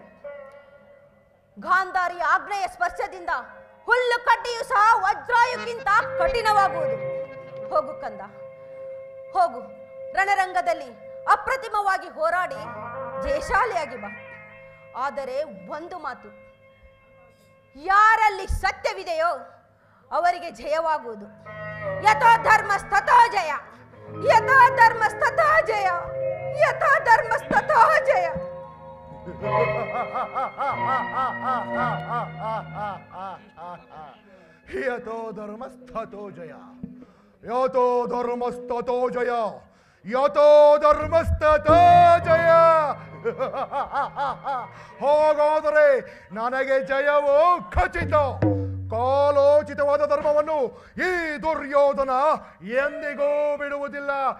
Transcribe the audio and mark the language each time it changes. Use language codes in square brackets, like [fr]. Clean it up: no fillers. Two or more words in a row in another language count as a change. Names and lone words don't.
[kn] ಗಾಂಧಾರಿ ಆಗ್ನೇಯ ಸ್ಪರ್ಶದಿಂದ ಹುಲ್ಲು ಕಡ್ಡಿಯು ಸಹ ವಜ್ರಾಯುಕ್ಕಿಂತ ಕಠಿಣವಾಗುವುದು. ಹೋಗು ಕಂದ, ಹೋಗು. ರಣರಂಗದಲ್ಲಿ ಅಪ್ರತಿಮವಾಗಿ ಹೋರಾಡಿ ಜಯಶಾಲಿಯಾಗಿ ಬಾ. ಆದರೆ ಒಂದು ಮಾತು, ಯಾರಲ್ಲಿ ಸತ್ಯವಿದೆಯೋ ಅವರಿಗೆ ಜಯವಾಗುವುದು. [sa] ಯಥೋ ಧರ್ಮಸ್ತಥೋ ಜಯ, ಯಥೋ ಧರ್ಮಸ್ತಥೋ ಜಯ, ಯಥೋ ಧರ್ಮಸ್ತಥೋ ಜಯ. ಯಥೋ ಧರ್ಮಸ್ತಥೋ ಜಯ, ಯಥೋ ಧರ್ಮಸ್ತಥೋ ಜಯ, ಯಥೋ ಧರ್ಮಸ್ತಥೋ ಜಯ. [kn] ಹಾಗಾದರೆ ನನಗೆ ಜಯವೋ ಖಚಿತ. ಕಾಲೋಚಿತವಾದ ಧರ್ಮವನ್ನು ಈ ದುರ್ಯೋಧನ ಎಂದಿಗೂ ಬಿಡುವುದಿಲ್ಲ.